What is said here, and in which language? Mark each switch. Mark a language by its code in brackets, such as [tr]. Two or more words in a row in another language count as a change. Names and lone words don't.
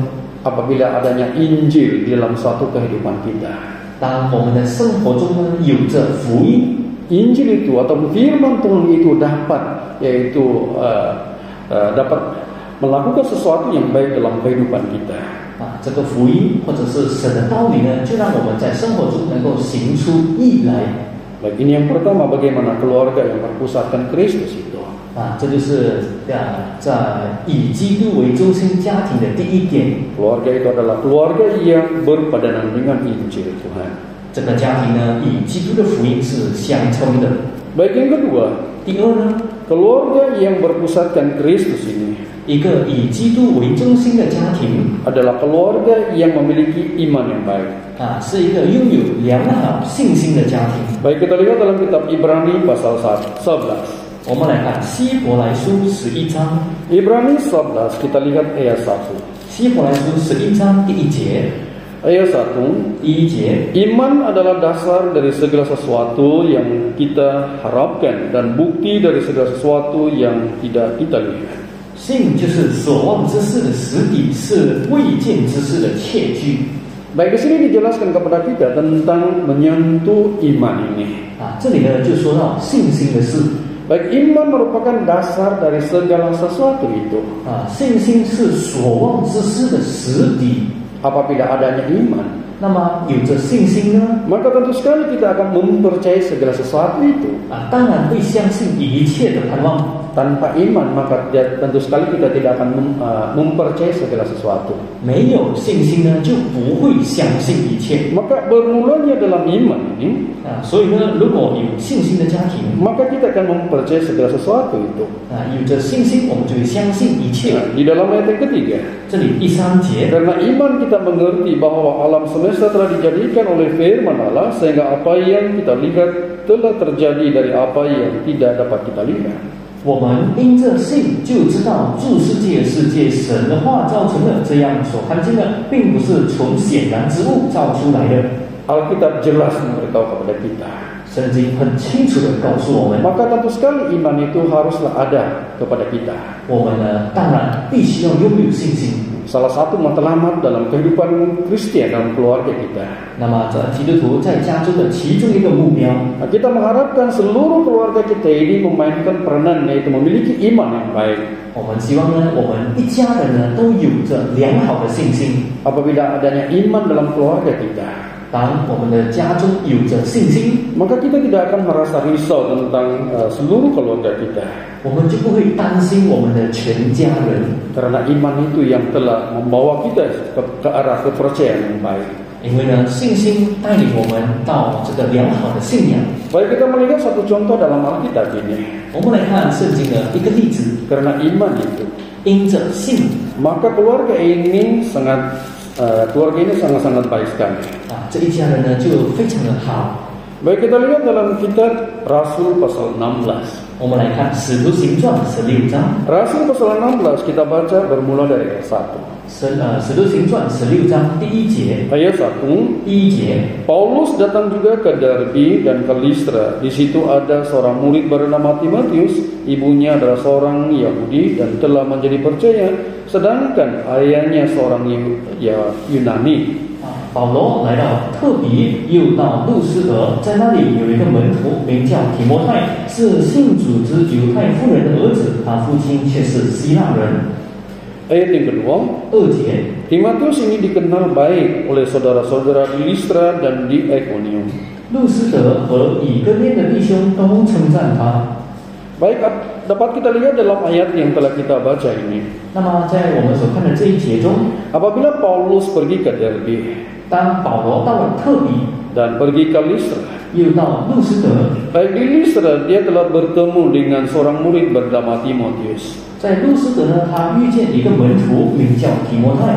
[id] Apabila adanya Injil di dalam suatu kehidupan kita, [zh] 当我们的生活中呢有着福音， [id] Injil itu atau firman Tuhan itu dapat dapat melakukan sesuatu yang baik dalam kehidupan kita. [zh] 这个福音或者是神的道理呢，就让我们在生活中能够行出义来。 [id] Baik, ini yang pertama, bagaimana keluarga yang berpusatkan Kristus itu. [zh] 这就是在以基督为中心家庭的第一点。 [id] Keluarga itu adalah keluarga yang berpadanan dengan Injil Tuhan. [zh] 这个家庭呢，与基督的福音是相称的。 [id] Baik, yang kedua, [zh] 第二呢， [id] keluarga yang berpusatkan Kristus ini [zh] 一个以基督为中心的家庭 [id] adalah keluarga yang memiliki iman yang baik. [zh] 是一个拥有良好信心的家庭。 [id] Baik, kita lihat dalam kitab Ibrani pasal 11. [zh] 我们来看希伯来书11章， [id] Ibrani 11, kita lihat ayat 1. [zh] 希伯来书11章第1节， [id] Ayat 1, [zh] 第1节， [id] iman adalah dasar dari segala sesuatu yang kita harapkan dan bukti dari segala sesuatu yang tidak kita lihat. [zh] 信就是所望之事的实底，是未见之事的确据。 [id] Baik, di sini dijelaskan kepada kita tentang menyentuh iman ini. [zh] 这里呢就说到信心的事。 [id] Baik, iman merupakan dasar dari segala sesuatu itu. [zh] 信心是所望之事的实底。 [id] Apabila adanya iman, [zh] 那么有着信心呢， [id] maka tentu sekali kita akan mempercayai segala sesuatu itu. [zh] 当然会相信一切的盼望。 [id] Tanpa iman, maka tentu sekali kita tidak akan mempercayai segala sesuatu. [zh] 没有信心呢，就不会相信一切。 [id] Maka bermulanya dalam iman ini, [zh] 所以呢，如果有信心的家庭， [id] maka kita akan mempercayai segala sesuatu itu. [zh] 有着信心，我们就会相信一切。 [id] Di dalam ayat yang ketiga, [zh] 这里第3节， [id] karena iman kita mengerti bahwa alam semesta telah dijadikan oleh firman Allah, sehingga apa yang kita lihat telah terjadi dari apa yang tidak dapat kita lihat. [zh] 我们因着信就知道诸世界神的话造成的，这样所看见的并不是从显然之物造出来的。 [id] Alkitab jelas memberitahu kepada kita. [zh] 圣经很清楚的告诉我们， [id] Maka tentu sekali iman itu haruslah ada kepada kita. [zh] 我们呢当然必须要拥有信心。 [id] Salah satu matlamat dalam kehidupan Kristen dalam keluarga kita. [zh] 那么这基督徒在家中的其中一个目标， [id] Kita mengharapkan seluruh keluarga kita ini memainkan peranan, yaitu memiliki iman yang baik. [zh] 我们希望呢，我们一家人呢都有着良好的信心。 [id] Apabila adanya iman dalam keluarga kita, [zh] 当我们的家中有着信心， [id] maka kita tidak akan merasa risau tentang seluruh keluarga kita. [zh] 我们就不会担心我们的全家人， [id] Karena iman itu yang telah membawa kita ke arah kepercayaan yang baik. [zh] 因为呢，信心带领我们到这个良好的信仰。 [id] Baik, kita melihat satu contoh dalam Alkitab ini. [zh] 我们来看圣经的一个例子， [id] Karena iman itu, [zh] 因着信 [id] maka keluarga ini sangat-sangat baik sekali. [zh] 这一家人呢就非常的好。 [id] Baik, kita lihat dalam kitab Rasul pasal 16. [zh] 我们来看《使徒行传》16章， [id] Rasul pasal 16 kita baca bermula dari ayat 1. [zh] 使徒行传16章第1节， [id] Ayat 1. [zh] 第1节， [id] Paulus datang juga ke Derbe dan ke Listra. Di situ ada seorang murid bernama Timotius, ibunya adalah seorang Yahudi dan telah menjadi percaya, sedangkan ayahnya seorang Yunani. [zh] 保罗来到特比，又到路斯德，在那里有一个门徒名叫提摩太，是信主之犹太妇人的儿子，他父亲却是希腊人。 [id] Ayat yang kedua, [zh] 2节， [id] Timotius ini dikenal baik oleh saudara-saudara di Listra dan di Iconium. [zh] 路斯德和以哥念的弟兄都称赞他。 [id] Baik, dapat kita lihat dalam ayat yang telah kita baca ini. [zh] 那么在我们所看的这一节中， [id] Apabila Paulus pergi ke Derbe, [zh] 当保罗到了特比， [id] dan pergi ke Listra. [zh] 又到路斯德， [id] Baik di Listra dia telah bertemu dengan seorang murid bernama Timotius. [zh] 在路斯德呢，他遇见一个门徒，名叫提摩太，